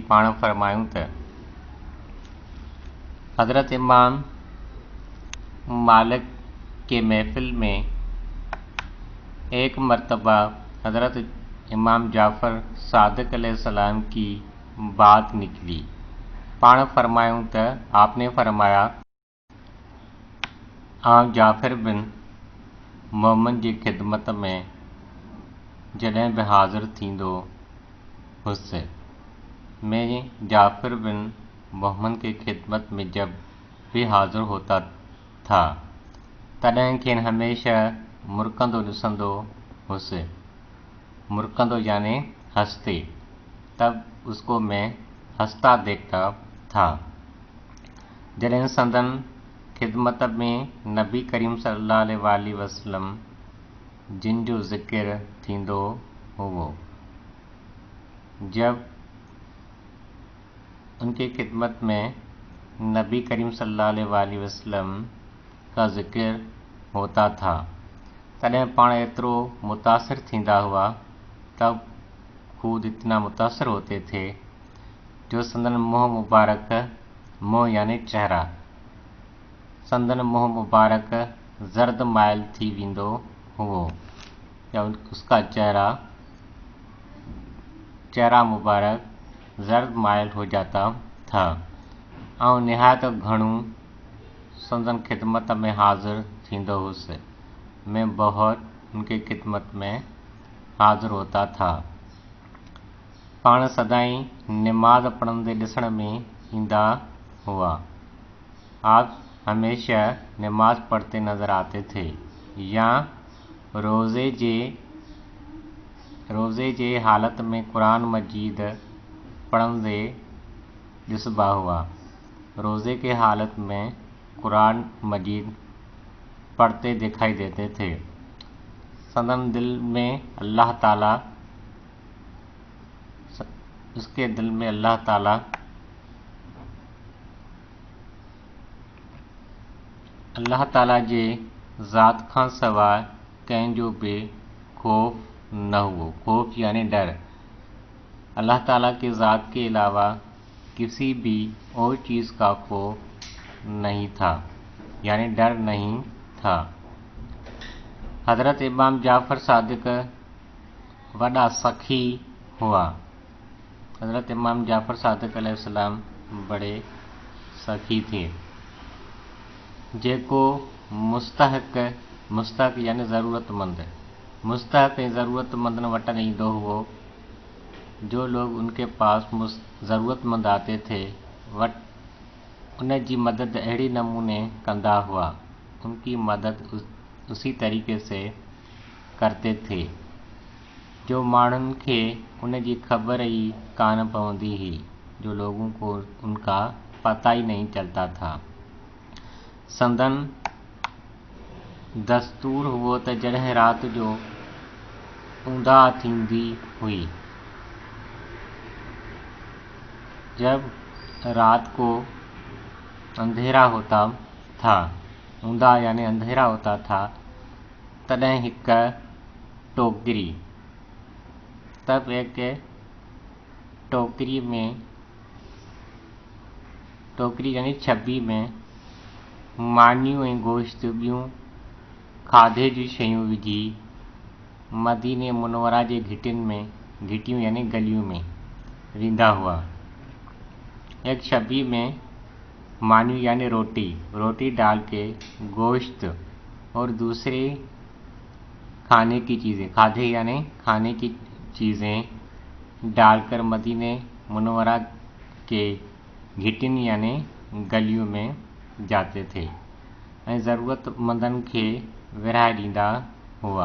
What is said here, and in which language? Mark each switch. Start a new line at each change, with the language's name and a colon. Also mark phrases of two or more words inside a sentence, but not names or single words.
Sindhi: पाण फरमायूं त
Hindi: हज़रत इमाम मालिक के महफिल में एक मरतबा हज़रत इमाम जाफ़र सादिक़ अलैहिस्सलाम की बात निकली।
Sindhi: पाण फरमायूं त
Hindi: आपने फरमाया,
Sindhi: आप जाफ़र बिन मोहम्मद जी ख़िदमत में जॾहिं बि हाज़िर थींदो हुउसि।
Hindi: मैं जाफ़र बिन मोहम्मद की खिदमत में जब भी हाज़िर होता था
Sindhi: तॾहिं खेनि हमेशह मुरकंदो ॾिसंदो हुउसि।
Hindi: मुरकंदो यानी हंसते, तब उसको मैं हंसता देखता था।
Sindhi: जॾहिं संदन खिदमत में नबी करीम सल्लल्लाहु अलैहि वसल्लम जिन जो ज़िक्र थींदो हुओ,
Hindi: जब उनकी खिदमत में नबी करीम सल्लल्लाहु अलैहि वसल्लम का ज़िक्र होता था
Sindhi: तॾहिं पाण एतिरो मुतासिर थींदा हुआ,
Hindi: तब खुद इतना मुतासिर होते थे जो
Sindhi: संदन मुँह मुबारक,
Hindi: मुँह यानी चेहरा,
Sindhi: संदन मुँह मुबारक जर्द माइल थी वेंदो हुओ,
Hindi: या उसका चेहरा मुबारक जर्द माइल हो जाता था।
Sindhi: और निहायत घणो संदन खिदमत में हाज़िर थींदो हुउसि।
Hindi: मैं बहुत उनकी खिदमत में हाज़िर होता था।
Sindhi: पाण सदाई नमाज पढ़ंदे ॾिसण में ईंदा हुआ।
Hindi: आप हमेशा नमाज पढ़ते नज़र आते थे या
Sindhi: रोज़े जे हालत में कुरान मजीद पढ़ंदे ॾिसबा हुआ।
Hindi: रोज़े के हालत में कुरान मजीद पढ़ते दिखाई देते थे।
Sindhi: संदन दिल में अल्लाह ताला,
Hindi: उसके दिल में अल्लाह ताला
Sindhi: जे ज़ात खां सवाइ कंहिंजो बि खौफ न हुओ।
Hindi: खौफ यानी डर। अल्लाह ताला के ज़ात के अलावा किसी भी और चीज़ का खौफ नहीं था, यानी डर नहीं था।
Sindhi: हज़रत इमाम जाफ़र सादिक वॾा सखी हुआ।
Hindi: हज़रत इमाम जाफ़र सादिक अलैहिस्सलाम बड़े सखी थे,
Sindhi: जेको मुस्तहक यानी ज़रूरतमंद, मुस्तहक ऐं ज़रूरतमंदन वटि ईंदो हुओ।
Hindi: जो लोग उनके पास ज़रूरतमंद आते थे
Sindhi: उन जी मदद अहिड़े नमूने कंदा हुआ,
Hindi: उनकी मदद उसी तरीके से करते थे
Sindhi: जो माण्हुनि खे उन जी ख़बर ही कान पवंदी ही,
Hindi: जो लोगों को उनका पता ही नहीं चलता था।
Sindhi: संदन दस्तूर हुओ त जॾहिं रात जो ऊंधा थींदी हुई,
Hindi: जब रात को अंधेरा होता था, ऊंधा यानी अंधेरा होता था,
Sindhi: तॾहिं हिक टोकरी,
Hindi: तब एक
Sindhi: टोकरी यानी छब्बी में मानियूं ऐं गोश्त ॿियूं खाधे जी शयूं विझी मदीने मुनवरा जे घिटियूं यानी गलियूं में वेंदा हुआ।
Hindi: एक छब्बी में मानियूं यानी रोटी डाल के गोश्त और दूसरे खाने की चीज़ें डालकर मदीने मुनवरा के घिटिन यानी गलियों में जाते थे
Sindhi: ऐं ज़रूरतमंदन खे विरहाए ॾींदा हुआ।